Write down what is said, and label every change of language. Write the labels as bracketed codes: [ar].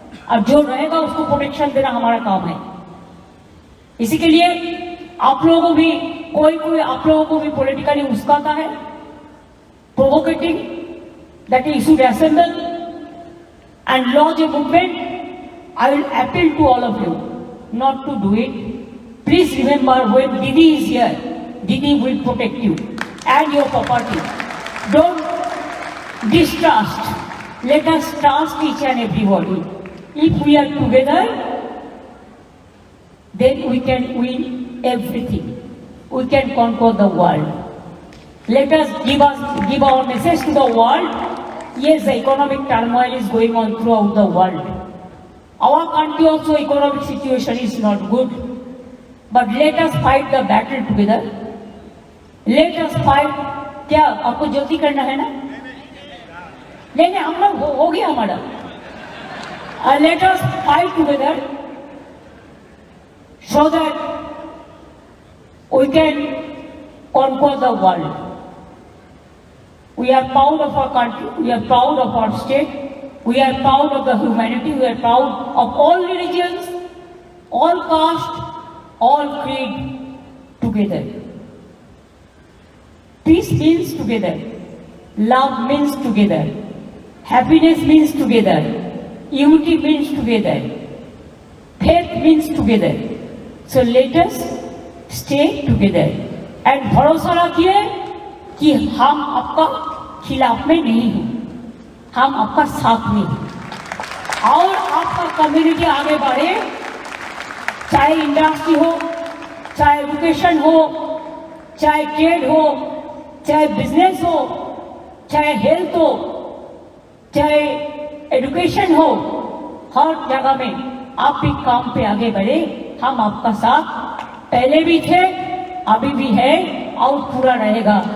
[hi] और जो रहेगा उसको प्रोटेक्शन देना हमारा काम है। इसी के लिए आप लोगों को भी कोई आप लोगों को भी पॉलिटिकली उस्काता है, प्रोवोकेटिंग, [en] That you should assemble and launch a movement. I will appeal to all of you not to do it. Please remember, when Didi is here, Didi will protect you and your property. Don't distrust. Let us trust each and everybody. If we are together, then we can win everything. We can conquer the world. Let us give our message to the world. Yes, the economic turmoil is going on throughout the world. Our country also economic situation is not good. But let us fight the battle together. Let us fight. [hi] क्या आपको जल्दी करना है ना? नहीं नहीं, हम लोग हो गया हमारा. [en] Let us fight together so that we can conquer the world. We are proud of our country, we are proud of our state, we are proud of the humanity, we are proud of all religions, all caste, all creed together. Peace means together, love means together, happiness means together, unity means together, faith means together. So let us stay together and [hi] भरोसा रखिए कि हम आपका खिलाफ में नहीं हैं, हम आपका साथ में हैं और आपका कम्युनिटी आगे बढ़े, चाहे इंडस्ट्री हो, चाहे एजुकेशन हो, चाहे ट्रेड हो, चाहे बिजनेस हो, चाहे हेल्थ हो, चाहे एजुकेशन हो, हर जगह में आप भी काम पे आगे बढ़े, हम आपका साथ पहले भी थे, अभी भी है और पूरा रहेगा.